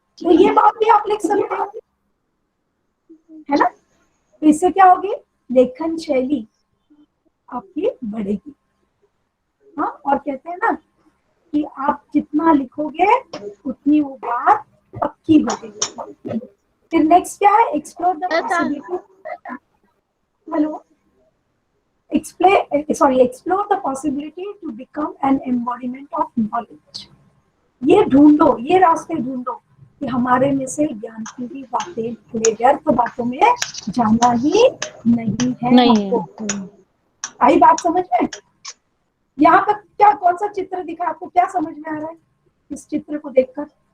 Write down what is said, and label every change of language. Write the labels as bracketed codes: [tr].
[hi] तो ये बात भी आप लिख सकते हो, है ना। तो इससे क्या होगी, लेखन शैली आपकी बढ़ेगी। हाँ, और कहते हैं ना कि आप जितना लिखोगे उतनी वो बात पक्की होगी। फिर नेक्स्ट क्या है, [en] Explore the possibility, hello, explore the possibility to become an embodiment of knowledge। [hi] ये ढूंढो, ये रास्ते ढूंढो कि हमारे में से ज्ञान की भी बातें निकले, व्यर्थ बातों में जाना ही नहीं है हमको। आई बात समझ में? यहाँ पर क्या, कौन सा चित्र दिखा आपको, क्या समझ में आ रहा है इस चित्र को देखकर?